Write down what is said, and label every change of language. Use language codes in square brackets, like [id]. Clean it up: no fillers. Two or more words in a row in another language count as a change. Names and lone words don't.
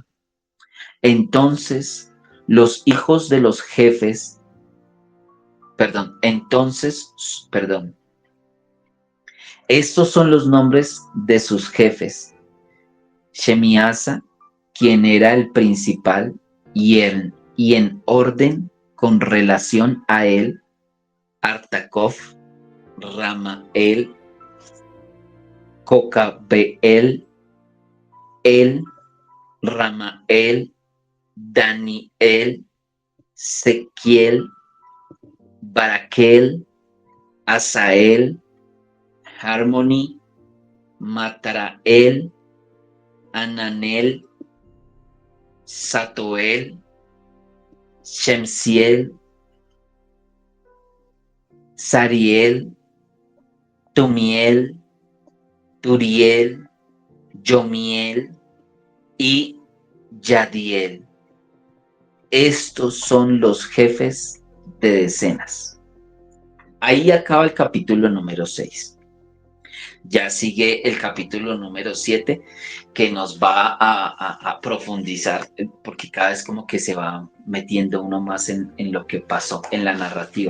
[es] Entonces los hijos de los jefes, estos son los nombres de sus jefes: Shemiasa, quien era el principal, y en orden con relación a él, Artakov, Ramael, Cocabeel, Ramael, Daniel, Sequiel, Baraquel, Asael, Harmony, Matarael, Ananel, Satoel, Shemsiel, Sariel, Tumiel, Turiel, Yomiel y Yadiel. Estos son los jefes de decenas. Ahí acaba el capítulo número 6. Ya sigue el capítulo número 7, que nos va a profundizar, porque cada vez como que se va metiendo uno más en lo que pasó en la narrativa.